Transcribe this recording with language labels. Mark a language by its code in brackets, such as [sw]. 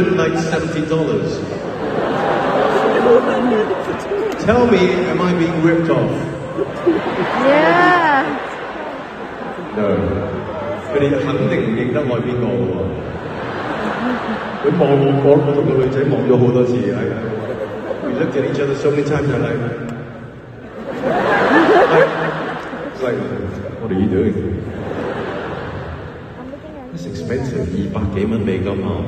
[en] $270. Tell me, am I being ripped off? Yeah. No. [yue] 佢哋肯定唔認得我係邊個嘅喎。佢望我同個女仔望咗好多次。 [en] We looked at each other so many times, and it's like, what are you doing? It's expensive, [yue] 200幾蚊美金啊！